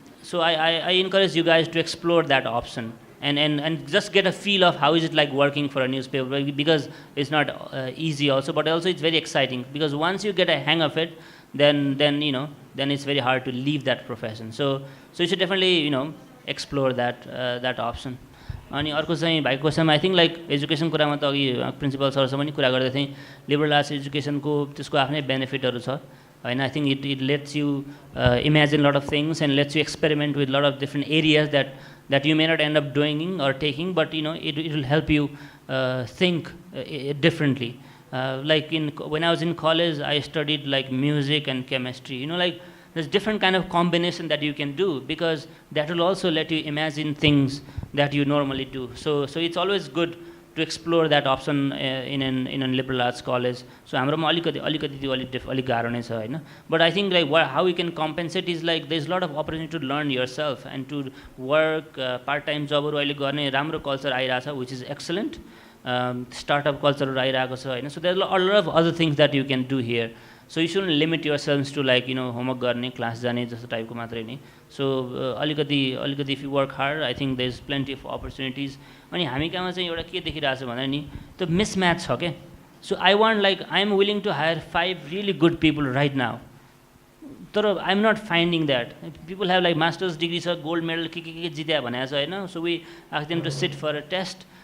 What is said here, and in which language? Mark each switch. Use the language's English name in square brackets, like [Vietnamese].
[English] So I encourage you guys to explore that option and just get a feel of how is it like working for a newspaper, because it's not easy also, but also it's very exciting, because once you get a hang of it, then it's very hard to leave that profession. So you should definitely explore that option. [Nepali] अनि अर्को चाहिँ भाइको क्वेसनमा I think like education कुरामा त अघि principal सरसँग पनि कुरा गर्दै थिएँ, लिबरल आर्ट्स एजुकेसनको त्यसको आफ्नै बेनिफिटहरू छ होइन। [English] I think it lets you imagine lot of things and lets you experiment with lot of different areas that you may not end up doing or taking, but it will help you think differently. Like when I was in college, I studied like music and chemistry. Like there's different kind of combination that you can do, because that will also let you imagine things that you normally do. So it's always good to explore that option in a liberal arts college. [Nepali] So हाम्रोमा अलिकति त्यो अलिक गाह्रो नै छ हैन. [English] But I think like how we can compensate is like there's a lot of opportunity to learn yourself and to work part time जबहरु [Nepali] अहिले गर्ने राम्रो कल्चर आइरा छ, [English] which is excellent. [Nepali] Startup culture आइराको छ हैन. [English] So there's a lot of other things that you can do here. So you shouldn't limit yourselves to like homework [Nepali] गर्ने, class जाने जस्तो टाइपको मात्रै नि. [English] So अलिकति if you work hard, I think there's plenty of opportunities. [Nepali] अनि हामी कहाँ चाहिँ एउटा के देखिरहेछ भने नि त्यो mismatch छ के. [English] So I am willing to hire 5 really good people right now. तर I'm not finding that. People have like master's degree छ, gold medal [Nepali] के जित्या भनेको छ हैन. [English] So we ask them to sit for a test.